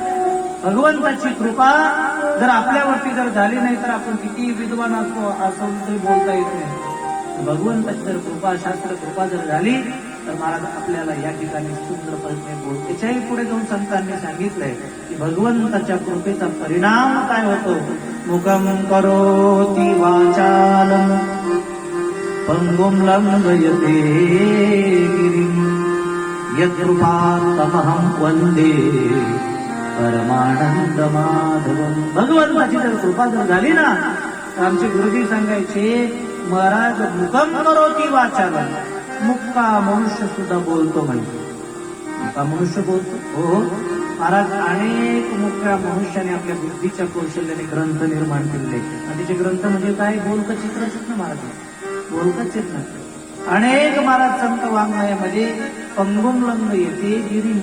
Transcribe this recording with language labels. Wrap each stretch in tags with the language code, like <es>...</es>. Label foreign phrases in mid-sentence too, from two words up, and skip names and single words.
<mr>भगवंताची कृपा जर आपल्यावरती जर झाली नाही तर आपण किती विद्वान असतो असं तरी बोलता येत नाही. भगवंताची जर कृपा, शास्त्र कृपा जर झाली तर महाराज आपल्याला या ठिकाणी सुंदरपणे बोलतो. त्याच्याही पुढे जाऊन संतांनी सांगितलंय की भगवंताच्या कृपेचा परिणाम काय होतो.</mr> <sa>मुखम करोति वाचालम पंगुम लंघयते गिरिम यत्कृपातमहं वंदे परमानंद माधवम.</sa> <mr>भगवंताची जर कृपा जर झाली ना तर आमचे गुरुजी सांगायचे, महाराज</mr> <sa>मुखम करोति वाचालम,</sa> <mr>मुक्का मनुष्य सुद्धा बोलतो म्हणजे. मुक्का मनुष्य बोलतो, हो महाराज. अनेक मुक्या मनुष्याने आपल्या बुद्धीच्या कौशल्याने ग्रंथ निर्माण केले. आणि तिचे ग्रंथ म्हणजे काय, बोलकं चित्रच ना महाराज, बोलकं चित्र. अनेक महाराज संत वाङ्मयामध्ये</mr> <sa>पंगुम लंग येते गिरी.</sa>